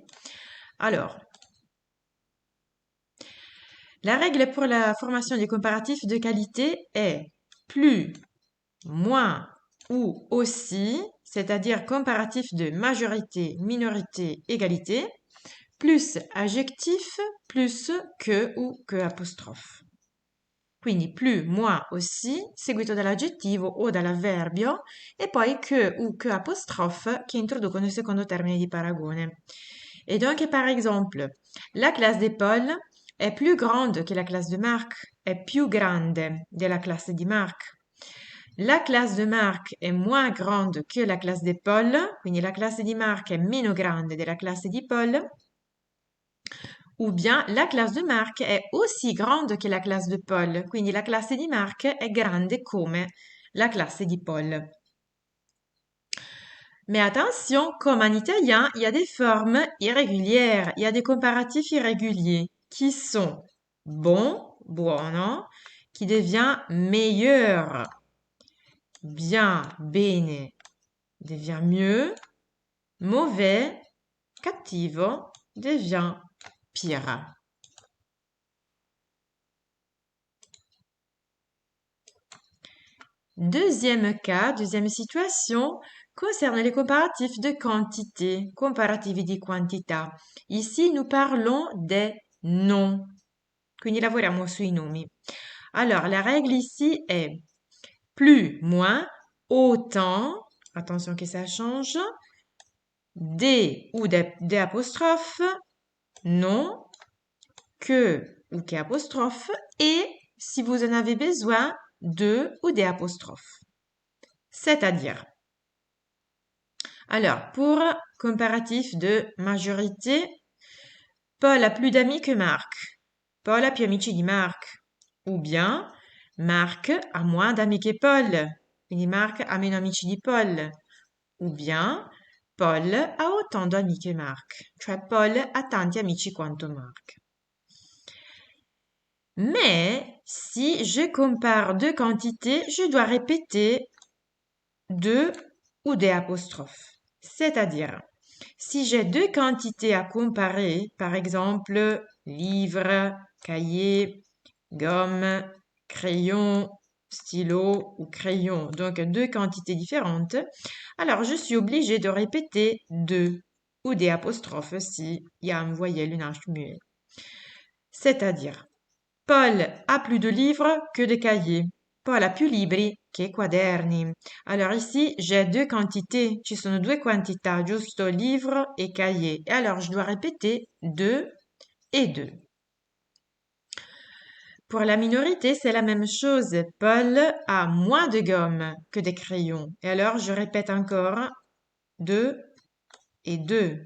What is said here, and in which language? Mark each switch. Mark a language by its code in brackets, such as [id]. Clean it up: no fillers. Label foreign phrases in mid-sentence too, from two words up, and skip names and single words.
[fr] Alors, la règle pour la formation des comparatifs de qualité est plus, moins ou aussi, c'est-à-dire comparatif de majorité, minorité, égalité, plus adjectif, plus que ou que apostrophe. [it] Quindi [fr] plus, moins, aussi, [it] seguito dall'aggettivo o dall'avverbio e poi [fr] que ou que apostrophe [it] che introducono il secondo termine di paragone. [fr] Et donc, par exemple, la classe de Paul [it] è più grande che [fr] la classe de Marc, [it] è più grande della classe di Marc. [fr] La classe de Marc è moins grande que la classe de Paul, [it] quindi la classe di Marc è meno grande della classe di Paul. [fr] Ou bien la classe de Marc [it] è [fr] aussi grande [it] che [fr] la classe de Paul, [it] quindi la classe di Marc è grande come la classe di Paul. [fr] Mais attention, comme en italien, il y a des formes irrégulières, il y a des comparatifs irréguliers qui sont bon, buono, qui devient meilleur, bien, bene, devient mieux, mauvais, cattivo, devient pire. Deuxième cas, deuxième situation, concerne les comparatifs de quantité, [it] comparativi di quantità. [fr] Ici, nous parlons des noms. [it] Quindi lavoriamo sui nomi. [fr] Alors, la règle ici est plus, moins, autant, attention que ça change, des ou des apostrophes, non, que ou que apostrophe, et si vous en avez besoin, de ou des apostrophes. C'est-à-dire, alors, pour comparatif de majorité, Paul a plus d'amis que Marc. [it] Paul a più amici di Marc. [fr] Ou bien, Marc a moins d'amis que Paul. [it] Quindi Marc a meno amici di Paul. [fr] Ou bien, Paul a autant d'amis que Marc. [it] Cioè, Paul ha tanti amici quanto Marc. [fr] Mais, si je compare deux quantités, je dois répéter deux ou des apostrophes. C'est-à-dire, si j'ai deux quantités à comparer, par exemple, livre, cahier, gomme, crayon, stylo ou crayon, donc deux quantités différentes, alors je suis obligée de répéter deux ou des apostrophes si il y a une voyelle, une H muet. C'est-à-dire, Paul a plus de livres que de cahiers. [it] Paul a più libri che quaderni. [fr] Alors ici, j'ai deux quantités. [it] Ci sono due quantità, giusto? [fr] Livre et cahier. Et alors, je dois répéter deux et deux. Pour la minorité, c'est la même chose. Paul a moins de gomme que de crayons. Et alors, je répète encore deux et deux.